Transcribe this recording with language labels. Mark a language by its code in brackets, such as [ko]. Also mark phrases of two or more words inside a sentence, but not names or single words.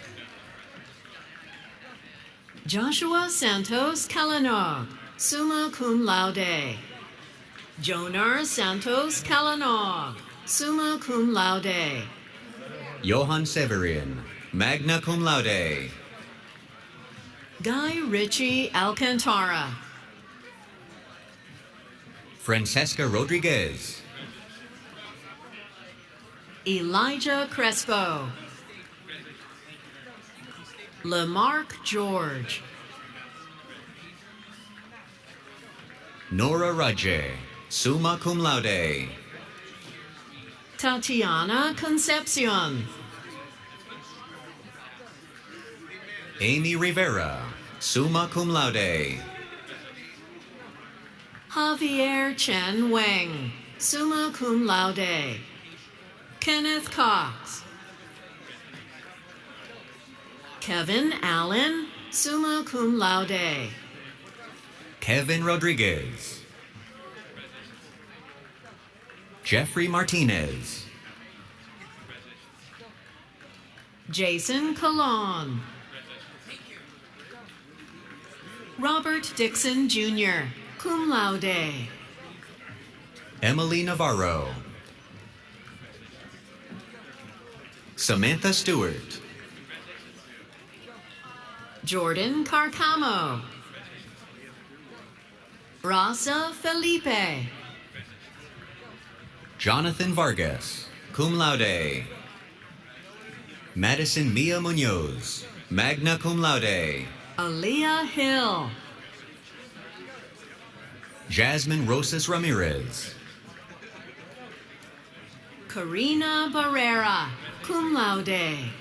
[en] Joshua Santos Calanog, [la] summa cum laude. [en] Jonar Santos Calanog, [la] summa cum laude. [en] Johan Severin, [la] magna cum laude. [en] Guy Ritchie Alcantara. Francesca Rodriguez. Elijah Crespo. Lamarck George. Nora Raje, [la] summa cum laude. [en] Tatiana Concepcion. Amy Rivera, [la] summa cum laude. [en] Javier Chen Wang, [la] summa cum laude. [en] Kenneth Cox. Kevin Allen, [la] summa cum laude. [en] Kevin Rodriguez. Jeffrey Martinez. Jason Colon. Robert Dixon Jr., [la] cum laude. [en] Emily Navarro. Samantha Stewart, Jordan Carcamo, Rosa Felipe, Jonathan Vargas, [la] cum laude. [en] Madison Mia Munoz, [la] magna cum laude. [en] Aaliyah Hill, Jasmine Rosas Ramirez, Karina Barrera, [la] cum laude.